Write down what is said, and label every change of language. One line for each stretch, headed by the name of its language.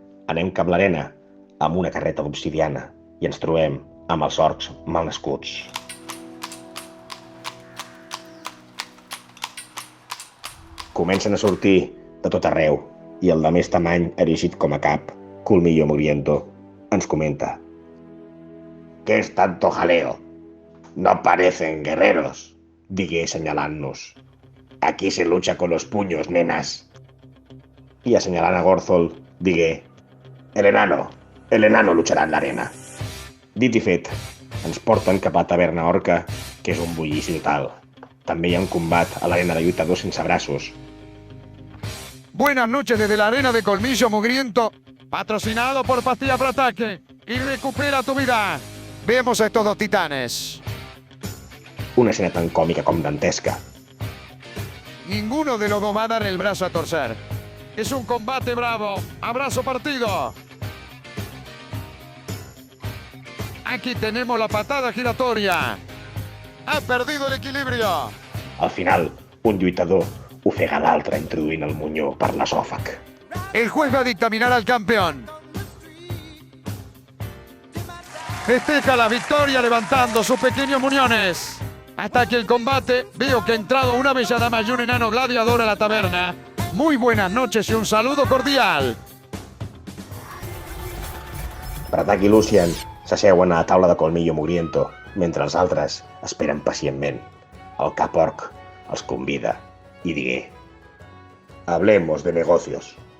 Catalan: Anem cap a l'arena amb una carreta d'obsidiana i ens trobem amb els orcs malnascuts. Comencen a sortir de tot arreu i el de més tamany erigit com a cap, Colmillo Mugriento, ens comenta.
Spanish: «¿Qué es tanto jaleo? No parecen guerreros»,
Catalan: digué señalant-nos.
Spanish: «Aquí se lucha con los puños, nenas».
Catalan: I assenyalant a Gorthol, digué.
Spanish: El enano lucharà en l'arena».
Catalan: Dit i fet, ens porten cap a la taverna orca, que és un bullici total. També hi ha un combat a l'arena de lluitadors sense braços.
Spanish: Buenas noches desde la arena de Colmillo Mugriento, patrocinado por Pastilla Pro Ataque. Y recupera tu vida. Vemos a estos dos titanes.
Catalan: Una escena tan còmica com dantesca.
Spanish: Ninguno de los dos va a dar el brazo a torcer. Es un combate bravo. Abrazo partido. Aquí tenemos la patada giratoria. Ha perdido el equilibrio.
Catalan: Al final, un lluitador ofega l'altre introduint el monyó per l'esòfag.
Spanish: El juez va a dictaminar al campeón. Festeja la victoria levantando sus pequeños muñones. Hasta que el combate, veo que ha entrado una bella dama y un enano gladiador a la taberna. Muy buenas noches y un saludo cordial.
Catalan: Bratak i Lucian s'asseuen a la taula de Colmillo Mugriento, mentre els altres esperen pacientment. El cap orc els convida i digué:
Spanish: Hablemos de negocios.